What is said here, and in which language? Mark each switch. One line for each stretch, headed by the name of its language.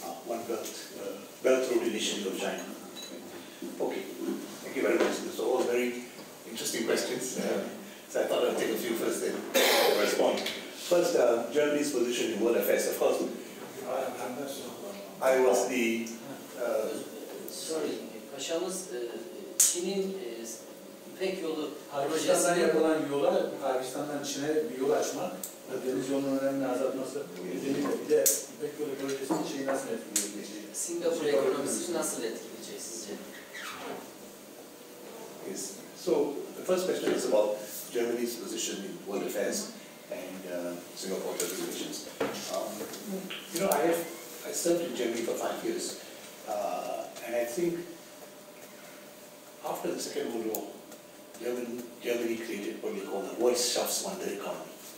English: One Belt Road Initiative of China. Okay, thank you very much. These are all very interesting questions. So I thought I'd take a few first, then respond. First, Germany's position in world affairs. Of course, I was the... Sorry,
Turkish: paşamız Çin'in İpek yolu Pakistan'dan yapılan yola, Pakistan'dan Çin'e bir yol açmak, deniz yolunun önemini azaltması nedeniyle bir de İpek yolu projesinin şeyi nasıl etkileyecek? Singapur ekonomisini nasıl etkileyecek sizce?
English: Yes. So the first question is about Germany's position in world affairs and Singapore relations. You know, I served in Germany for 5 years, and I think after the Second World War, Germany created what they call the Wirtschaftswunder economy.